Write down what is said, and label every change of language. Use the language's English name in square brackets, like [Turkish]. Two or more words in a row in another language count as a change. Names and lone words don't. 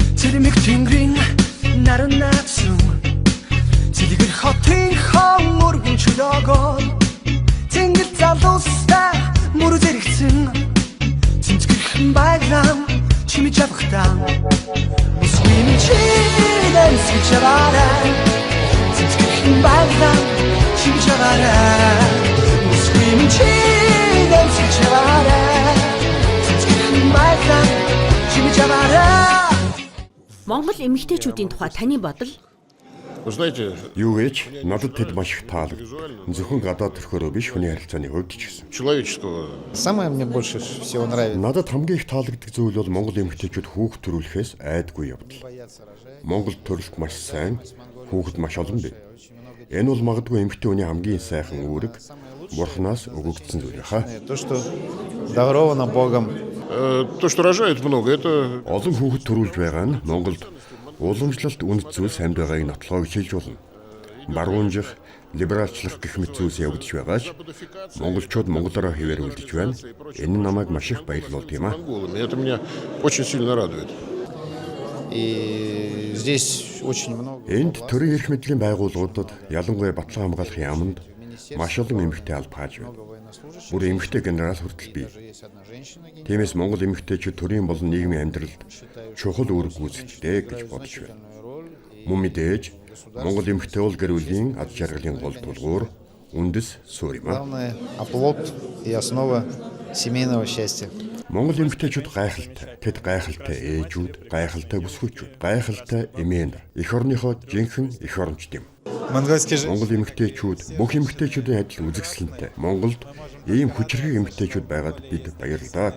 [Mongolian] Цэрмэг тэнгэрийн наран наацсан Цэлгэр хотын хон мөргөн чөлөөгөө Тэнгэр залуустай мөр зэрэгцэн Цэнцгэрхэн байглам чимэж авахтаа Усвим чидэн сичавараа Цэнцгэрхэн байглам чимэж авараа Усвим чидэн сичавараа Цэнцгэрхэн байглам чимэж авараа Монгол эмэгтэйчүүдийн тухай таны бодол? Юу гэж надад тэд маш их таалагддаг. Зөвхөн гадаад төрхөөрөө биш хүний харилцааны хувьд ч гэсэн. [Russian] Самое мне больше всего нравится. [Mongolian] Надад хамгийн их таалагддаг зүйл бол монгол эмэгтэйчүүд хүүхд төрүүлэхээс айдгүй явдал. Монгол төрөлт маш сайн, хүүхэд маш олон бий. Энэ бол магадгүй эмэгтэй хүний хамгийн сайхан үүрэг, Бурханаас өгөгдсөн зүйл хаа. [Russian] То, что даровано Богом. То, что рожает много, это [Mongolian] олон хүүхэд төрүүлж байгаа нь Монголд уламжлалт үнэт зүйл самд байгааг нотлоо гэж хэлж болно. Баруунжих, либералчлах гэх мэт зүйлс явагдаж байгаач монголчууд монголоор хэвээр үлдэж байна. Энэ намайг маш их баярлуулдаг юм аа. [Russian] Это меня очень сильно радует. И здесь очень много. [Mongolian] Энд төрийн эрх мэдлийн байгууллагуудад ялангуяа Батлан хамгаалахын яамд маш олон эмэгтэй албааж байна. Бүр эмэгтэй генерал хүртэл бий. Тиймээс монгол эмэгтэйчүүд төрийн болон нийгмийн амьдралд чухал үүрэг гүйцэтгэдэг гэж бодож байна. Мөн мэдээж монгол эмэгтэй бол гэр бүлийн ад жаргалын гол тулгуур, үндэс суурь юм аа. [Russian] Главное оплот и основа семейного счастья. [Mongolian] Монгол эмэгтэйчүүд гайхалтай. Тэд гайхалтай ээжүүд, гайхалтай бүсгүйчүүд, гайхалтай эмээн. Эх орныхоо жинхэнэ эх орончд юм. Монгол эмэгтэйчүүд бүх эмэгтэйчүүдийн адил үзэсгэлэнтэй. Монголд ийм хүчирхэг эмэгтэйчүүд байгаад бид баярлалаа.